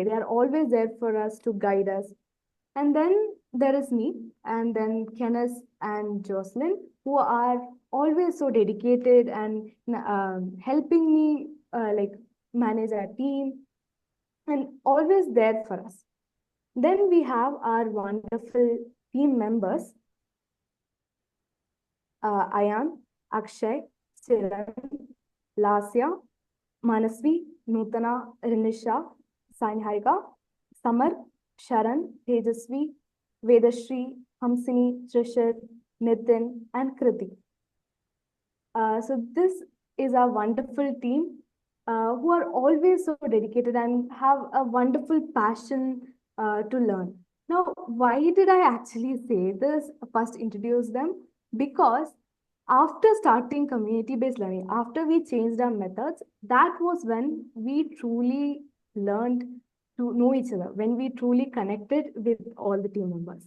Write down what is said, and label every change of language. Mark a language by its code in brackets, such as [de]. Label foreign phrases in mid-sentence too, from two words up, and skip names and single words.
[en] They are always there for us to guide us. And then there is me, and then Kenneth and Jocelyn, who are always so dedicated and helping me like manage our team and always there for us. Then we have our wonderful team members, Ayan, Akshay, Chiran, Lasya, Manasvi, Nutana, Rinisha, Saiharika, Samar, Sharan, Tejasvi, Vedashri, Hamsini, Trishar, Nitin, and Kriti. So this is our wonderful team who are always so dedicated and have a wonderful passion to learn. Now, why did I actually say this? First, introduce them because after starting community-based learning, after we changed our methods, that was when we truly learned to know each other, when we truly connected with all the team members.